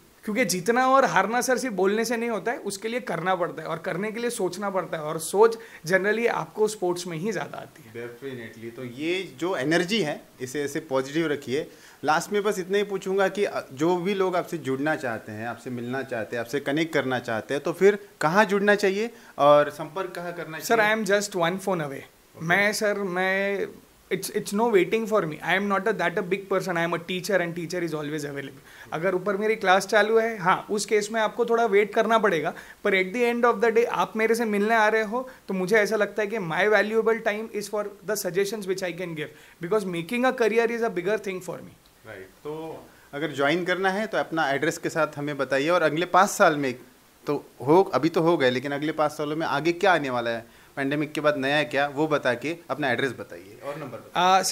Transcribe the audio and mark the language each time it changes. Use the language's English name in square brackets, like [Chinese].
[Hindi] क्योंकि जीतना और हारना सर सिर्फ बोलने से नहीं होता है, उसके लिए करना पड़ता है और करने के लिए सोचना पड़ता है, और सोच जनरली आपको स्पोर्ट्स में ही ज़्यादा आती है। डेफिनेटली। तो ये जो एनर्जी है इसे ऐसे पॉजिटिव रखिए। लास्ट में बस इतना ही पूछूंगा कि जो भी लोग आपसे जुड़ना चाहते हैं, आपसे मिलना चाहते हैं, आपसे कनेक्ट करना चाहते हैं, तो फिर कहाँ जुड़ना चाहिए और संपर्क कहाँ करना चाहिए? [English] Sir I am just one phone away. मैं it's no waiting for me. I am not that a big person. I am a teacher and teacher is always available. [Hindi] अगर ऊपर मेरी क्लास चालू है, हाँ, उस केस में आपको थोड़ा वेट करना पड़ेगा, पर [English] at the end of the day [Hindi] आप मेरे से मिलने आ रहे हो तो मुझे ऐसा लगता है कि [English] My valuable time is for the suggestions which I can give, because making a career is a bigger thing for me. Right. [Hindi] तो अगर ज्वाइन करना है तो अपना एड्रेस के साथ हमें बताइए, और अगले 5 साल में तो अभी तो हो गए, लेकिन अगले 5 सालों में आगे क्या आने वाला है, पैंडेमिक के बाद नया है क्या, वो बता के अपना एड्रेस बताइए और नंबर।